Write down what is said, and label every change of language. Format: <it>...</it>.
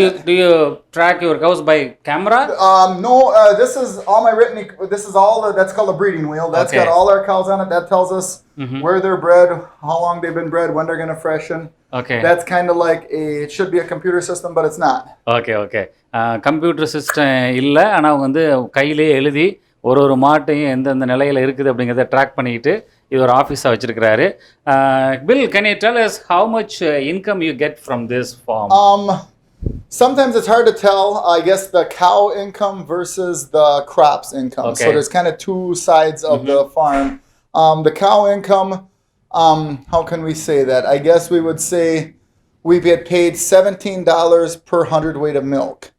<en>Do you track your cows by camera? No. This is all my written. This is all that's called a breeding wheel. That's got all our cows on it. That tells us where they're bred, how long they've been bred, when they're going to freshen. Okay. That's kind of like it should be a computer system, but it's not. Okay.</en> <ta>Computer system இல்லை, ஆனால் அவங்க வந்து கையிலே எழுதி ஒரு மாட்டையும் எந்தெந்த நிலையில் இருக்குது அப்படிங்கிறத ட்ராக் பண்ணிக்கிட்டு இது ஒரு ஆஃபீஸாக வச்சுருக்கிறாரு.</ta> <en>Bill, can you tell us how much income you get from this farm? Sometimes it's hard to tell, I guess, the cow income versus the crops income. Okay. So there's kind of two sides of the farm. The cow income, how can we say that? I guess we would say we get paid $17 per hundredweight of milk.</en>